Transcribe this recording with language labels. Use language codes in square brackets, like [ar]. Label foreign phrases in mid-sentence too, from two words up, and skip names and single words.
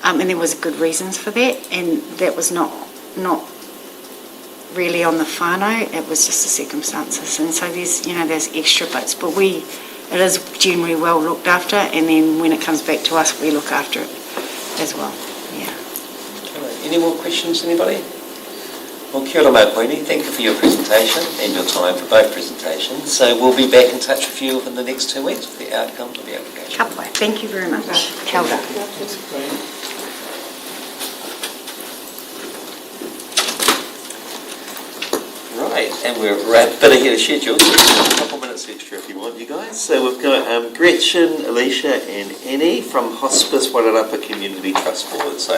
[en] And there was good reasons for that, and that was not really on the whānau, it was just the circumstances. And so there's extra bits, but it is generally well looked after, and then when it comes back to us, we look after it as well. Yeah. Any more questions, anybody? Well, [mi] kia ora mau koini, [en] thank you for your presentation and your time for both presentations. So we'll be back in touch with you within the next 2 weeks with the outcomes of the application. [mi] Ka pai. [en] Thank you very much. [mi] Kia ora. [en] Right, and we're a bit ahead of schedule, so a couple minutes extra if you want, you guys. So we've got Gretchen, Alicia and Annie from Hospice Wairarapa Community Trust Board.